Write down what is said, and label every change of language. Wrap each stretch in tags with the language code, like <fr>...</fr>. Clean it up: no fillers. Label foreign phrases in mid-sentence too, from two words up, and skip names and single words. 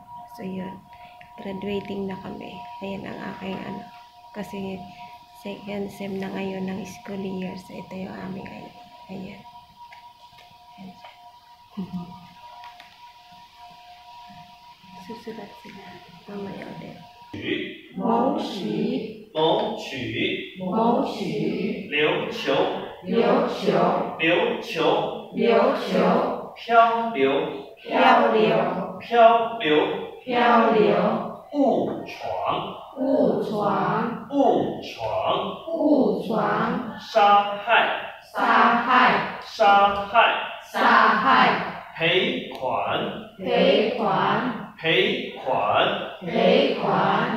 <tl>So, yun. Graduating na kami. Ayan ang aking ano. Kasi,</tl> <en>second sem</en> <tl>na ngayon ng</tl> <en>school year.</en> <tl>So, ito yung aming ID. Ayan. Ayan. Susulat sila. Mamaya ulit.</tl> <zh>谋取，谋取，谋取，琉球，琉球，琉球，琉球，漂流，漂流，漂流，漂流，误闯，误闯，误闯，误闯，杀害，杀害，杀害，杀害，赔款，赔款，赔款，赔款。</zh>